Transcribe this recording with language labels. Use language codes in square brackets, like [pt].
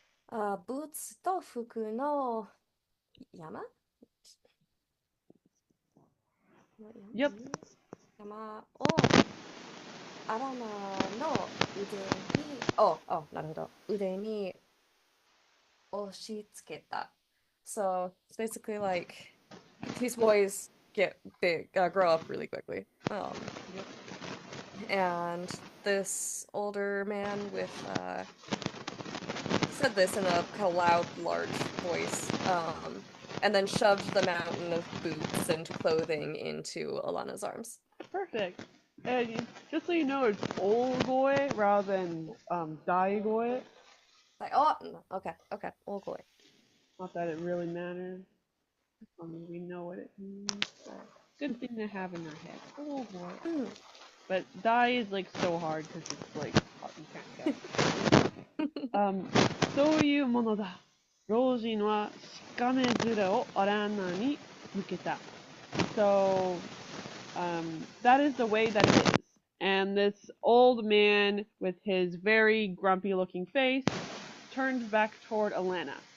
[ja] ブーツと服の山 [en] Yep. [ja] 山をアラナのなるほど。腕に押し付けた。 [en] So it's basically like these boys get big, grow up really quickly. And this older man said this in a kind of loud, large voice, and then shoved the mountain of boots and clothing into Alanna's arms. Perfect. And just so you know, it's Olgoy rather than Daigoy. Like, okay, all boy. Not that it really matters. I mean, we know what it means. Good thing to have in our head. Olgoy. But Dai is like so hard because it's like you can't get. [ja] そういうものだ。老人はしかめ面をアランナに向けた。 [en] So that is the way that it is. And this old man with his very grumpy looking face turns back toward Alanna.